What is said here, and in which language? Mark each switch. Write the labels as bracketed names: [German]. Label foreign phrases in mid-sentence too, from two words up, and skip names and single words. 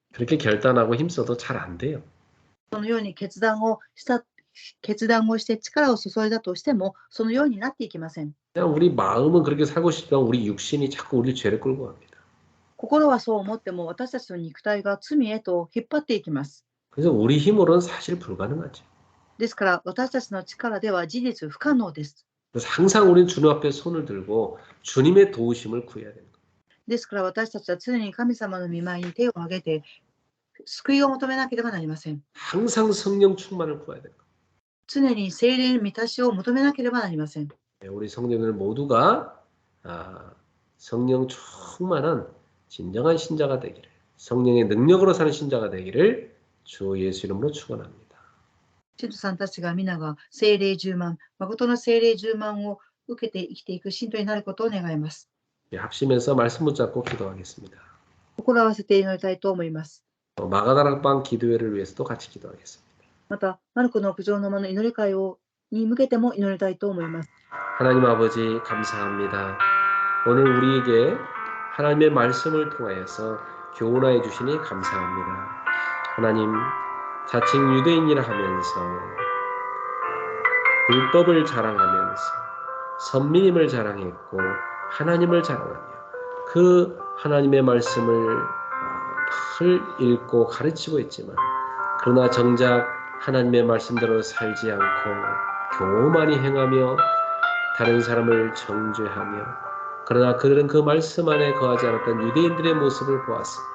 [Korean] 그렇게 결단하고 힘써도 잘 안 돼요. [Japanese] そのように決断をして力を注いだとしても、そのようになっていきません。 [Korean] 그냥 우리 마음은 그렇게 살고 싶지만 우리 육신이 자꾸 우리 죄를 끌고 갑니다. [Japanese] 心はそう思っても、私たちの肉体が罪へと引っ張っていきます。 [Korean] 그래서 우리 힘으로는 사실 불가능하죠. [Japanese] ですから、私たちの力では事実不可能です。 [Korean] 그래서 항상 우리는 주님 앞에 손을 들고 주님의 도우심을 구해야 되는 거예요. [Japanese] ですから、私たちは常に神様の御前に手を挙げて、救いを求めなければなりません。 [Korean] 항상 성령 충만을 구해야 되는 거예요. [Japanese] 常に聖霊の満たしを求めなければなりません。 [Korean] 우리 성도들 모두가 성령 충만한 진정한 신자가 되기를, 성령의 능력으로 사는 신자가 되기를 주 예수 이름으로 축원합니다. [Japanese] 信徒さんたちが皆が聖霊充満、誠の聖霊充満を受けて生きていく信徒になることを願います。 [Korean] 합심해서 말씀 붙잡고 기도하겠습니다. [Japanese] 心合わせて祈りたいと思います。 [Korean] 마가다락방 기도회를 위해서도 같이 기도하겠습니다. [Japanese] また、マルコの屋上の間の祈り会に向けても祈りたいと思います。 [Korean] 하나님 아버지 감사합니다. 오늘 우리에게 하나님의 말씀을 통하여서 교훈하여 주시니 감사합니다. 하나님 자칭 유대인이라 하면서 율법을 자랑하면서 선민임을 자랑했고 하나님을 자랑하며 그 하나님의 말씀을 늘 읽고 가르치고 있지만 그러나 정작 하나님의 말씀대로 살지 않고 교만히 행하며 다른 사람을 정죄하며 그러나 그들은 그 말씀 안에 거하지 않았던 유대인들의 모습을 보았습니다.